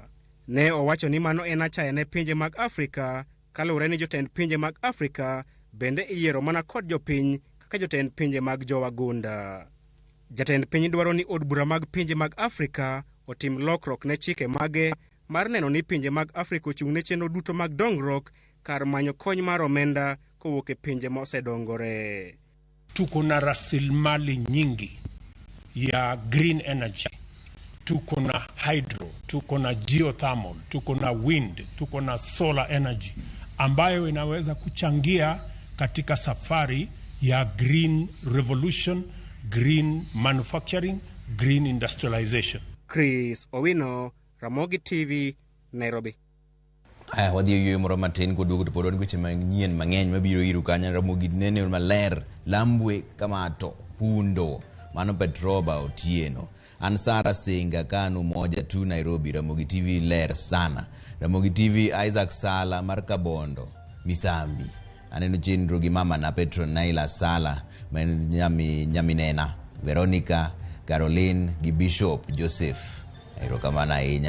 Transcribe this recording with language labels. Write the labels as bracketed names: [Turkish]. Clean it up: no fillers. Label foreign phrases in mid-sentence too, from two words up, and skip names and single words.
[Luo (Kenya and Tanzania)] Ne owacho ni mano en achaya ne pinje mag Afrika, kaluwore ni jotend pinje mag Afrika bende iyiero mana kod jopiny kaka jotend pinje mag jowagunda. Jatend piny dwaro ni od bura mag pinje mag Afrika otim lokruok ne chike mage mar neno ni pinje mag Afrika ochung' ne chenro duto mag dongruok kar manyo kony mar omenda kowuok e pinje mosedongore. [Swahili] Tuko na rasilimali nyingi ya [English] green energy, [Swahili] tuko na hydro, tuko na geothermal, tuko na wind, tuko na [English] solar energy [Swahili] ambayo inaweza kuchangia katika safari ya [English] green revolution, green manufacturing, green industrialization. [Swahili] Chris Owino, Ramogi TV, Nairobi. [Luo (Kenya and Tanzania)] Wadhi yweyo moro matin koduogo to pod wan weche manyien mang'eny mabiro iru kanyo. Ramogi nene maler, Lambwe, Kamato, Pundo, mano Petroba Otieno. An Sara Singa, Kanu moja tu Nairobi. Ramogi TV ler sana. Ramogi TV Isaac Sala mar Kabondo, Misambi. Aneno chenro gi mama na Petro Naila Sala, nyaminena Veronica, Caroline gi Bishop Joseph. Erokamana ahinya.